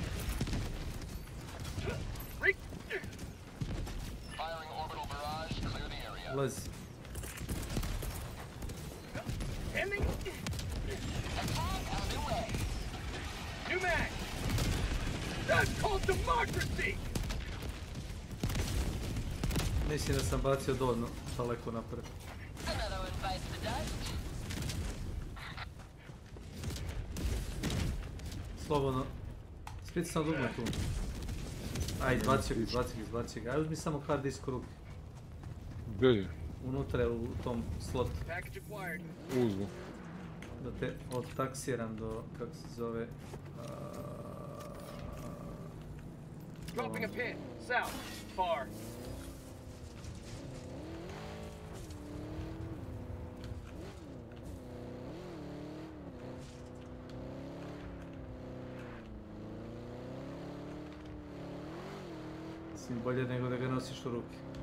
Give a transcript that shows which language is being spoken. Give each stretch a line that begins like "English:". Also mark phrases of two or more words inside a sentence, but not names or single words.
English: Firing orbital barrage, clear the area. Let's. Ending. Attack underway. New mag. That's called democracy.
Serbian: Mislim da sam bacio dovoljno daleko napred.
English: Another one bites the dust.
Serbian: Slobodno. Sprit sam dugme tu. Aj, izbacio ga. Aj, uzmi samo hard disk u ruke. Gdje je? Unutra je u tom slotu. Uzmu. Da te odtaksiram do, kako se zove...
English: Dropping a pin. South. Far.
Serbian: Mislim, bolje nego da ga nosiš u ruke.